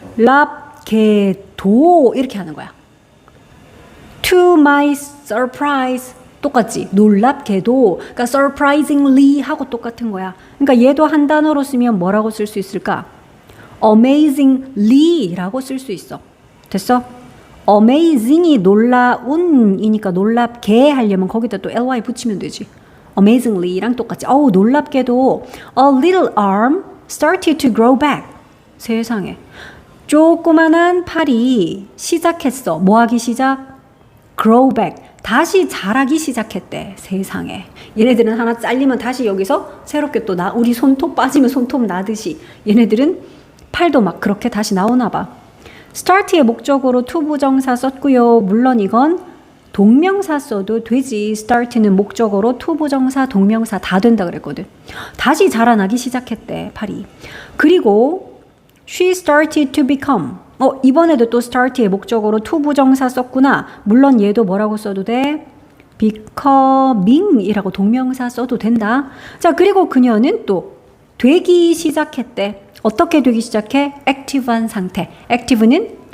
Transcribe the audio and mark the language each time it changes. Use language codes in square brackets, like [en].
[ko] 놀랍게도 이렇게 하는 거야. [en] To my surprise 똑같지. [ko] 놀랍게도 그러니까 surprisingly 하고 똑같은 거야. 그러니까 얘도 한 단어로 쓰면 뭐라고 쓸 수 있을까? amazingly 라고 쓸 수 있어. 됐어? amazing이 놀라운이니까 놀랍게 하려면 거기다 또 ly 붙이면 되지. amazingly랑 똑같지. [en] 놀랍게도 a little arm started to grow back. [ko] 세상에. 조그만한 팔이 시작했어. 뭐 하기 시작? grow back. 다시 자라기 시작했대. 세상에. 얘네들은 하나 잘리면 다시 여기서 새롭게 또 우리 손톱 빠지면 손톱 나듯이 얘네들은 팔도 막 그렇게 다시 나오나 봐. start의 목적으로 to 부정사 썼고요. 물론 이건 동명사 써도 되지. start는 목적어로 to 부정사, 동명사 다 된다 그랬거든. 다시 자라나기 시작했대. 팔이. [en] 그리고 she started to become. [ko] 이번에도 또 start의 목적어로 to 부정사 썼구나. 물론 얘도 뭐라고 써도 돼? becoming이라고 동명사 써도 된다. 자, 그리고 그녀는 또 되기 시작했대. 어떻게 되기 시작해? active한 상태. active는